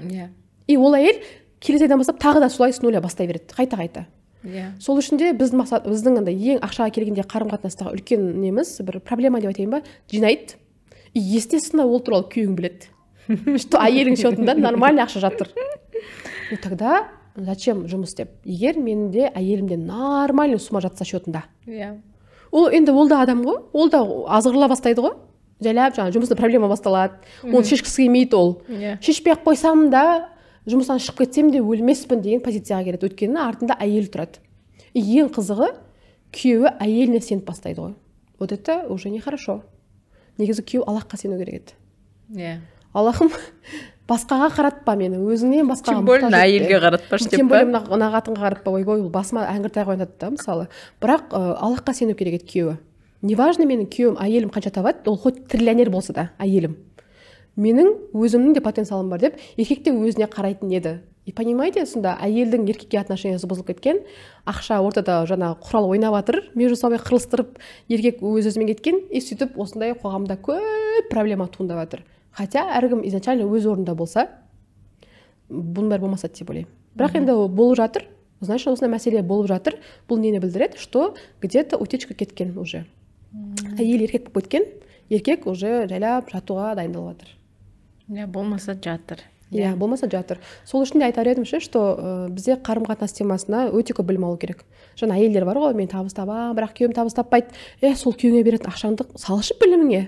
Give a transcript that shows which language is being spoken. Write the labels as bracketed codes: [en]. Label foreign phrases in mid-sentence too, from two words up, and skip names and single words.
[kk] И ол әйел келесі айдан бастап тағы да солай [ru] с нуля [kk] бастай береді, қайта. Сол үшін де біздің ең ақшаға келгенде қарым-қатынастағы үлкен неміз, бір проблема деп айтайын ба, жинайды. [ru] И естественно, [kk] ол туралы күйеуің біледі. Что әйелің счетында нормальный ақша жатыр. [ru] И тогда зачем [kk] жұмыс істеп? Егер менде әйелімде [ru] нормальный сумма [kk] жатса счетында. Ол енді ол да адам ғой, ол да азғырыла бастайды ғой. Жайлап жаңа жұмыста проблема басталады. Оны шешкісі келмейді ол. Шешпей ақ қойсам да, жұмыстан шығып кетсем де өлмеспін деген позицияға келеді. Өйткені артында әйел тұрады. Ең қызығы, күйеуі әйеліне сеніп бастайды ғой. [ru] Вот это уже нехорошо. [kk] Негізі күйеу Аллахқа сену керек еді. Аллахым, басқаға қаратпа мені, өзіңнен басқаға мұқтаж етпе. [ru] Тем более [kk] әйелге қаратпаш деп па? [ru] Тем более [kk] мына қатынға қаратпа, ойбой, басыма әңгіртай қойнады да, мысалы. Бірақ Аллахқа сену керек еді күйеуі. Неважно менің күйеуім, әйелім қанша табады, ол [ru] хоть триллионер [kk] болса да, әйелім. Менің өзімнің де потенциалым бар деп, еркек те өзіне қарайтын еді. [ru] И понимаете, [kk] сонда әйелдің еркекке отношениясы бұзылып кеткен, ақша ортада жаңа құрал ойнап жатыр, [ru] между собой [kk] қырылыстырып, еркек өз-өзімен кеткен, и сөйтіп осындай қоғамда көп проблема туындап жатыр. Хотя әркім изначально өз орнында болса, бұның бәрі болмаса деп ойлаймын. Бірақ енді болып жатыр, значит, осындай мәселе болып жатыр. Бұл нені білдіреді, [ru] что где-то утечка кеткен уже. [kk] әйел еркек болып кеткен, еркек уже жайлап жатуға дайындалып жатыр. Болмаса жатыр. Болмаса жатыр. Сол үшін де айтар едім ше, что бізде қарым-қатынас темасына өте көп білім алу керек. Жаңа әйелдер бар ғой, мен табыс табамын, бірақ күйеуім табыс таппайды. Сол күйеуіңе беретін ақшаңды салшы біліміңе.